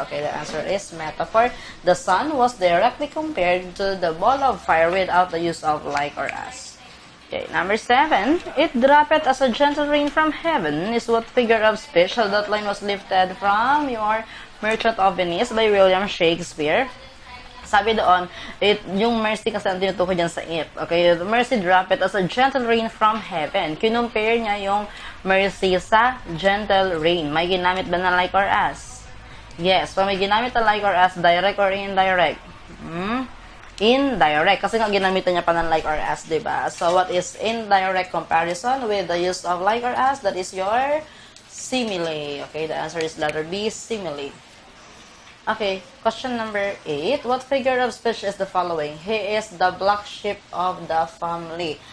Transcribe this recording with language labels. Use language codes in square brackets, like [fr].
[en] Okay, the answer is metaphor. The sun was directly compared to the ball of fire without the use of like or as. Okay, number 7. It dropped as a gentle rain from heaven is what figure of speech? So that line was lifted from your Merchant of Venice by William Shakespeare. [tl] Sabi doon, yung mercy kasi ang tinutukoy dyan sa it. [en] Okay, the mercy dropped as a gentle rain from heaven. [tl] Kinumpare niya yung mercy sa gentle rain. May ginamit ba na like or as? Yes, so may ginamit na like or as, [en] direct or indirect? Indirect. [tl] Kasi nga ginamitan niya pa ng like or as, diba? [en] So what is indirect comparison with the use of like or as? That is your simile. Okay, the answer is letter B, simile. Okay, question number 8. What figure of speech is the following? He is the black sheep of the family.